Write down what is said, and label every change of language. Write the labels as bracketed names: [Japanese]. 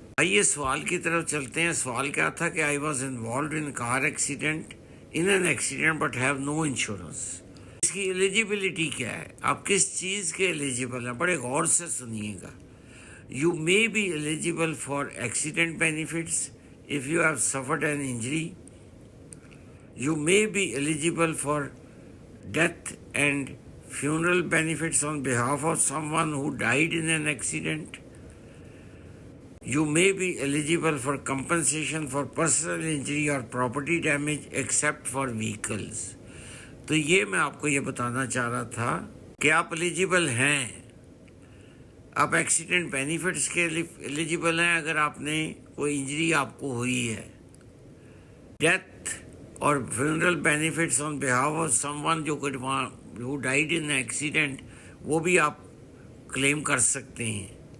[Urdu] آئیے سوال کی طرف چلتے ہیں. سوال کیا تھا کہ [English] I was involved in car accident in an accident but have no insurance. [Urdu] اس کی ایلیجیبلٹی کیا ہے، آپ کس چیز کے ایلیجیبل ہیں، بڑے غور سے سنیے گا. [English] You may be eligible for accident benefits if you have suffered an injury. You may be eligible for death and funeral benefits on behalf of someone who died in an accident. You may be eligible for compensation for personal injury or property damage except for vehicles. [Urdu] تو یہ میں آپ کو یہ بتانا چاہ رہا تھا کہ آپ ایلیجیبل ہیں، آپ ایکسیڈنٹ بینیفٹس کے ایلیجیبل ہیں اگر آپ نے کوئی انجری آپ کو ہوئی ہے. [English] death [Urdu] اور [English] funeral benefits on behalf of someone who died in accident, [Urdu] وہ بھی آپ کلیم کر سکتے ہیں.